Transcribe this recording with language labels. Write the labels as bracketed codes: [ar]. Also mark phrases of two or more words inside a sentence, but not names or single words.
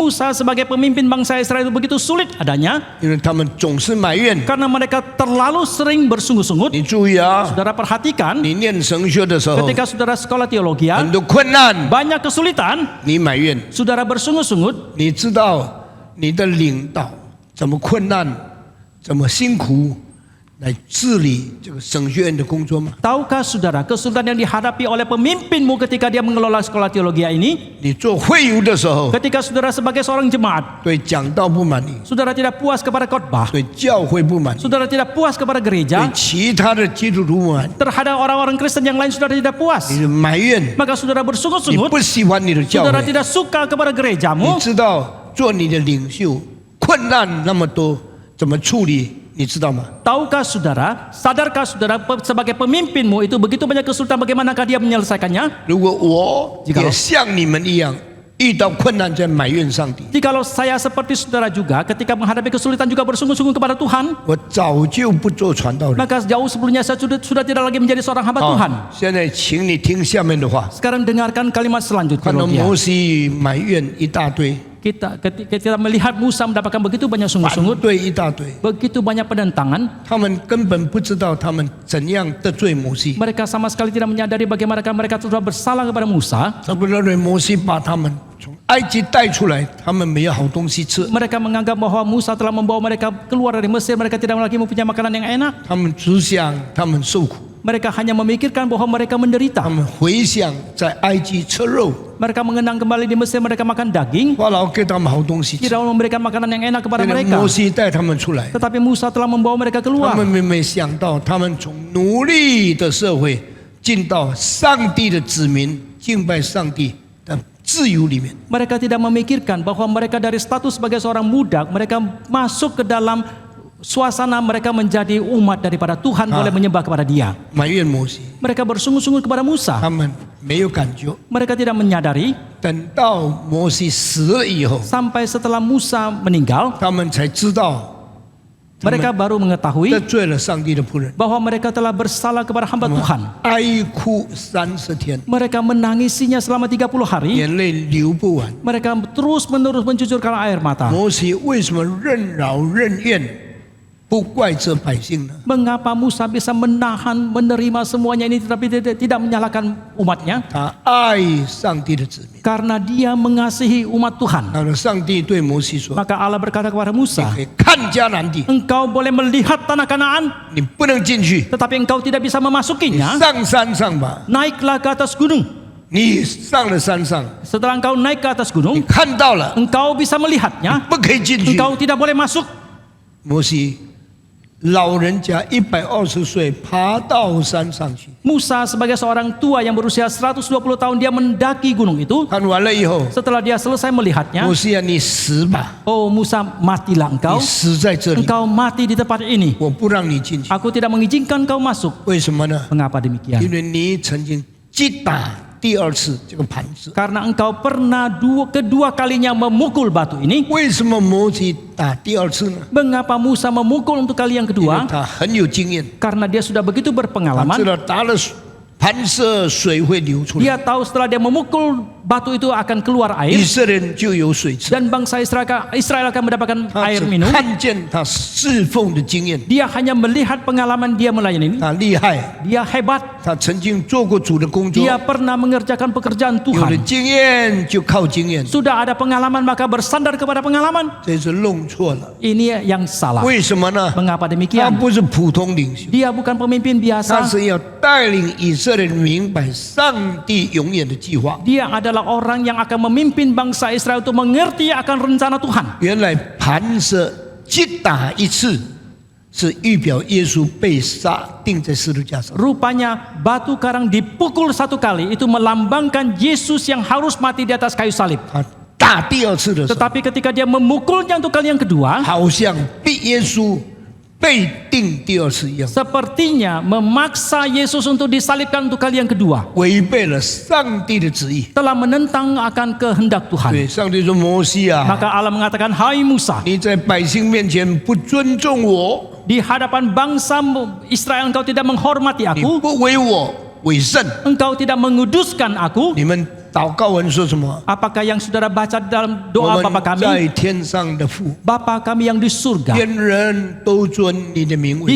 [id] Musa sebagai pemimpin bangsa Israel itu begitu sulit adanya [zh] 因为他们总是埋怨。 [id] karena mereka terlalu sering bersungut-sungut. [zh] 你注意啊， [id] Saudara perhatikan, [zh] 你念神学的时候， [id] ketika saudara sekolah teologi, [zh] 很多困难 [id] banyak kesulitan, [zh] 你埋怨， [id] saudara bersungut-sungut. [zh] 你知道你的领导怎么困难，怎么辛苦来治理这个神学院的工作吗？ [id] Tahukah saudara kesulitan yang dihadapi oleh pemimpinmu ketika dia mengelola sekolah teologi ini? [zh] 你做会友的时候， [id] Ketika saudara sebagai seorang jemaat, [zh] 对讲道不满意， [id] saudara tidak puas kepada khotbah, [zh] 对教会不满意， [id] saudara tidak puas kepada [zh] 对 [id] gereja, [zh] 其他的基督徒不满意， [id] terhadap orang-orang Kristen yang lain saudara tidak puas, [zh] 你埋怨， [id] maka saudara [zh] 你 [id] bersungut-sungut, [zh] 不喜欢你的教 [id] saudara [zh] 会， [id] tidak suka kepada [zh] 你 [id] gerejamu. [zh] 知道做你的领袖困难那么多，怎么处理？你知道吗？ [id] Tahukah saudara, sadarkah saudara sebagai pemimpinmu itu begitu banyak kesulitan, bagaimanakah dia menyelesaikannya? [zh] 如果我也像你们一样遇到困难在埋怨上帝， [id] Jikalau saya seperti saudara juga ketika menghadapi kesulitan juga bersungut-sungut kepada Tuhan, [zh] 我早就不做传道人。 [id] maka jauh sebelumnya saya sudah tidak lagi menjadi seorang hamba Tuhan. [zh] 好，现在请你听下面的话。 [id] Sekarang dengarkan kalimat [zh] 看 [id] selanjutnya. [zh] 到摩西埋怨一大堆， [id] Ketika kita melihat Musa mendapatkan begitu banyak [zh] 反 [id] sungut-sungut, [zh] 对一大堆， [id] begitu banyak penentangan, [zh] 他们根本不知道他们怎样得罪摩西。 [id] mereka sama sekali tidak menyadari bagaimana mereka sudah bersalah kepada Musa. [zh] 他们认为摩西把他们从埃及带出来，他们没有好东西吃， [id] Mereka menganggap bahwa Musa telah membawa mereka keluar dari Mesir, mereka tidak lagi mempunyai makanan yang enak. [zh] 他们只想他们受苦， [id] Mereka hanya memikirkan bahwa mereka menderita. [zh] 他们回想在埃及吃肉， [id] Mereka mengenang kembali di Mesir, mereka makan daging, [zh] 法老给他们好东西吃。 [id] tidak memberikan makanan yang enak kepada [zh] 现在 [id] mereka. [zh] 摩西带他们出来， [id] Tetapi Musa telah membawa mereka [zh] 他 [id] keluar. [zh] 们没想到，他们从奴隶的社会进到上帝的子民敬拜上帝的自由里面。 [id] Mereka tidak memikirkan bahwa mereka dari status sebagai seorang budak, mereka masuk ke dalam suasana mereka menjadi umat daripada Tuhan, boleh menyembah kepada Dia. [zh] 埋怨摩西， [id] Mereka bersungguh-sungguh kepada Musa. [zh] 他们没有感觉。 [id] Mereka tidak menyadari [zh] 等到摩西死了以后， [id] sampai setelah Musa meninggal, [zh] 他们才知道 [id] mereka baru mengetahui [zh] 得罪了上帝的仆人， [id] bahwa mereka telah bersalah kepada hamba Tuhan. [zh] 哀哭30天， [id] Mereka menangisinya selama 30 hari. [zh] 眼泪流不完。 [id] Mereka terus-menerus mencucurkan air mata. [zh] 摩西为什么任劳任怨，不怪这百姓呢？ [id] Mengapa Musa bisa menahan, menerima semuanya ini tetapi tidak menyalahkan umatnya? [zh] 他爱上帝的子民。 [id] Karena dia mengasihi umat Tuhan. [zh] 然后上帝对摩西说 [id] Maka Allah berkata kepada Musa, [zh] 可以看迦南地， [id] engkau boleh melihat tanah Kanaan, [zh] 你不能进去， [id] tetapi engkau tidak bisa [zh] 你 [id] memasukinya. [zh] 上山上吧。 [id] Naiklah ke atas gunung. [zh] 你上了山上， [id] Setelah engkau naik ke atas [zh] 你 [id] gunung, [zh] 看到了， [id] engkau bisa melihatnya. [zh] 不可以进去。 [id] Engkau tidak boleh masuk. [zh] 摩西老人家120岁爬到山上去， [id] Musa sebagai seorang tua yang berusia 120 tahun, dia mendaki gunung itu. [zh] 看完了以后， [id] Setelah dia selesai melihatnya, [zh] 摩西啊，你死吧， [id] oh Musa, matilah [zh] 你 [id] engkau. [zh] 死在这里， [id] Engkau mati di tempat ini. [zh] 我不让你进去。 [id] Aku tidak mengizinkan kau masuk. [zh] 为什么呢？ [id] Mengapa demikian? [zh] 因为你曾经击打第二次这个盘子。 [id] Karena engkau pernah kedua kalinya memukul batu ini. [zh] 为什么摩西打第二次呢？ [id] Mengapa Musa memukul untuk kali yang [zh] 因为 [id] kedua? [zh] 他很有经验， [id] Karena dia sudah begitu [zh] 他知 [id] berpengalaman. [zh] 道打了盘射水会流出来， [id] Dia tahu setelah dia memukul batu itu akan keluar [zh] 以 [id] air [zh] 色列人就有水吃。 [id] dan bangsa Israel akan mendapatkan [zh] 他 [id] air [zh] 只 [id] minum. [zh] 看见他侍奉的经验， [id] Dia hanya melihat pengalaman dia melayani. [zh] 他厉害， [id] Dia hebat. [zh] 他曾经做过主的工作， [id] Dia pernah mengerjakan pekerjaan [zh] 有了 [id] Tuhan. [zh] 经验就靠经验， [id] Sudah ada pengalaman maka bersandar kepada pengalaman. [zh] 这是弄错了。 [id] Ini yang salah. [zh] 为什么呢？ [id] Mengapa [zh] 他 [id] demikian? [zh] 不是普通领袖， [id] Dia bukan pemimpin [zh] 他 [id] biasa. [zh] 是要带领以色列人明白上帝永远的计划。 [id] Dia adalah orang yang akan memimpin bangsa Israel untuk mengerti akan rencana Tuhan. [zh] 原来盘射击打一次，是预表耶稣被杀钉在十字架上。 [id] Rupanya batu karang dipukul satu kali itu melambangkan Yesus yang harus mati di atas kayu salib. [zh] 他打第二次的时候， [id] Tetapi ketika dia memukulnya untuk kali yang kedua, [zh] 好像逼耶稣被钉第二次一样， [id] sepertinya memaksa Yesus untuk disalibkan untuk kali yang kedua. [zh] 违背了上帝的旨意。 [id] Telah menentang akan kehendak [zh] 对， [id] Tuhan. [zh] 上帝说：“摩西啊， [id] Maka Allah mengatakan, hai Musa, [zh] 你在百姓面前不尊重我， [id] di hadapan bangsa Israel engkau tidak menghormati [zh] 你 [id] aku, [zh] 不为我为圣。 [id] engkau tidak menguduskan aku. [zh] 你们祷告文说什么？ [id] Apakah yang saudara baca dalam [zh] 我 [id] doa [zh] 们 [id] Bapa [zh] 在 [id] kami? [zh] 天上的父， [id] Bapa kami yang di surga, [zh] 天人都尊你的名为圣。